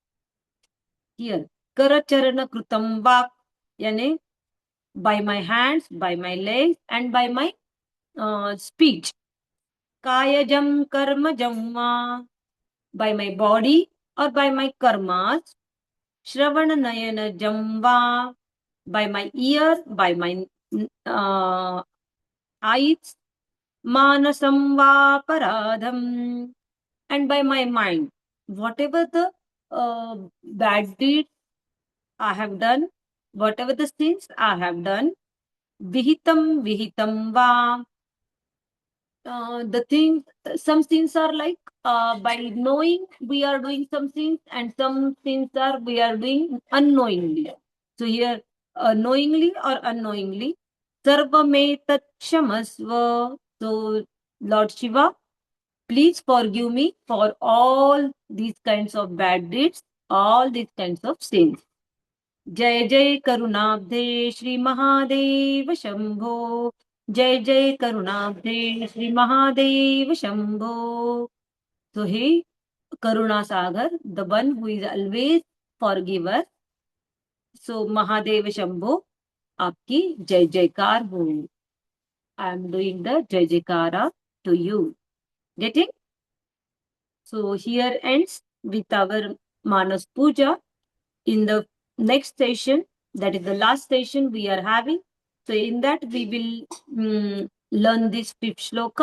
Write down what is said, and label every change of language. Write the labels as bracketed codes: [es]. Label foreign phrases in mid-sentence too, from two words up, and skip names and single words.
[en] Here, [sa] करचरण कृतं वाक्, [en] yani by my hands, by my legs, and by my speech. [sa] कायजं कर्मजं वा, [en] by my body or by my karmas. [sa] श्रवणनयनजं वा, [en] by my ear, by my eyes, [sa] मानसं वापराधम्, [en] and by my mind. Whatever the bad deeds I have done, whatever the sins I have done, [sa] विहितं वा. [en] The things, some things are like by knowing we are doing some things, and some things are we are doing unknowingly. So here, knowingly or unknowingly, [sa] सर्वमेतत् क्षमस्व. [en] So Lord Shiva, please forgive me for all these kinds of bad deeds, all these kinds of sins. [sa] जय जय करुणाब्धे श्री महादेव शंभो. जय जय करुणाब्धे श्री महादेव शंभो. [en] So he [sa] करुणा सागर, [en] the one who is always forgiver. So Mahadev Shambho, [hi] आपकी जय जयकार हो. [en] I am doing the [hi] जय जयकार [en] to you. Getting? So here ends with our Manas Puja. In the next session, that is the last session we are having. So in that we will learn this fifth shloka.